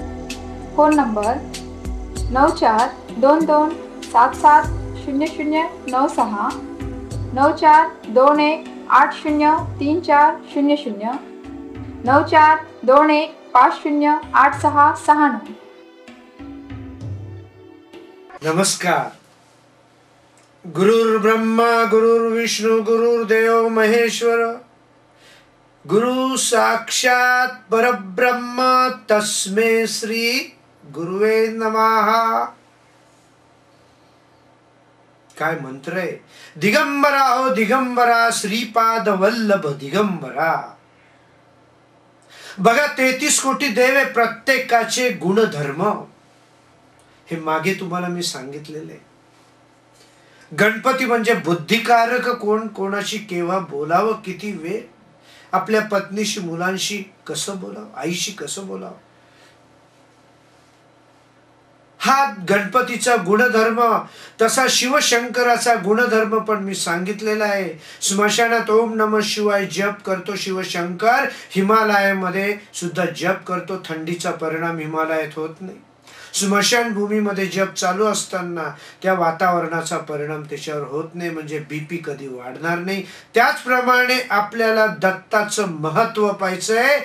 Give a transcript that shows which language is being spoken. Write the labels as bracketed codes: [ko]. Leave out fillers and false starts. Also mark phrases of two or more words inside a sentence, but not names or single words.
[mr] फोन नंबर 9422770096, 9421803400, 9421508669. नमस्कार. [sa] गुरुर्ब्रह्मा गुरुर्विष्णू गुरुर्देव महेश्वर, गुरु साक्षात परब्रह्म तस्मै श्री गुरुवे नमः. [mr] काय मंत्र आहे? दिगंबरा हो दिगंबरा, श्रीपाद वल्लभ दिगंबरा. बघा, 33 कोटी देव, प्रत्येकाचे गुणधर्म हे मागे तुम्हाला मी सांगितलेले. गणपती म्हणजे बुद्धिकारक. कोण कोणाशी केव्हा बोलावं, किती वेळ, आपल्या पत्नीशी, मुलांशी कसं बोलावं, आईशी कसं बोलावं, हा गणपतीचा गुणधर्म. तसा शिवशंकराचा गुणधर्म पण मी सांगितलेला आहे. स्मशानात [sa] ओम नमः शिवाय [mr] जप करतो शिवशंकर, हिमालयामध्ये सुद्धा जप करतो. थंडीचा परिणाम हिमालयात होत नाही. स्मशानभूमीमध्ये जप चालू असताना त्या वातावरणाचा परिणाम त्याच्यावर होत नाही, म्हणजे बीपी कधी वाढणार नाही. त्याचप्रमाणे आपल्याला दत्ताचं महत्व पाहायचंय.